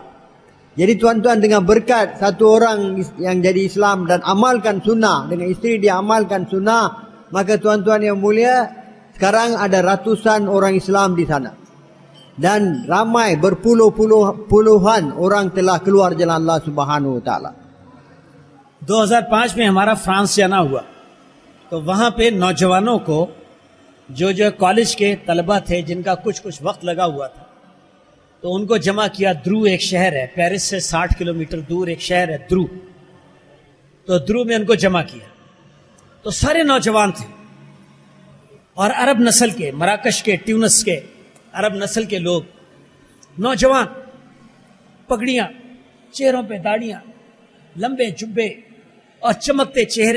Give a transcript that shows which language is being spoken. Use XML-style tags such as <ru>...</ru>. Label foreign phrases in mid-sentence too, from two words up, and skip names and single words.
<ms>Jadi tuan-tuan, dengan berkat satu orang yang jadi Islam dan amalkan sunnah, dengan isteri dia amalkan sunnah, maka tuan-tuan yang mulia, sekarang ada ratusan orang Islam di sana. Dan ramai, berpuluh-puluhan orang telah keluar jalan Allah</ms> <ar>سبحانه وتعالى.</ar> <hi>2005 में हमारा फ्रांस जाना हुआ, तो वहां पे नौजवानों को, जो कॉलेज के तलबा थे जिनका कुछ वक्त लगा हुआ था, तो उनको जमा किया। द्रू एक शहर है, पेरिस से 60 किलोमीटर दूर एक शहर है द्रू। तो द्रू में उनको जमा किया। तो सारे नौजवान थे, और अरब नस्ल के, मराकश के, ट्यूनिस के अरब नस्ल के लोग, नौजवान, पगड़ियां, चेहरों पे दाढ़ियां, लंबे जुब्बे और चमकते चेहरे।</hi>